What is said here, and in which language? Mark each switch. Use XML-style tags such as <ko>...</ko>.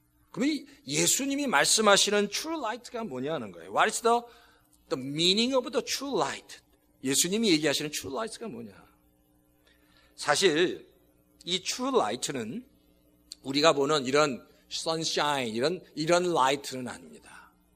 <ko>그럼 예수님이 말씀하시는 true light가 뭐냐는 거예요.</ko> <en>What is the meaning of the true light?</en> <ko>예수님이 얘기하시는 true light가 뭐냐? 사실 이 true light는 우리가 보는 이런 sunshine, 이런 light는 아닙니다.</ko>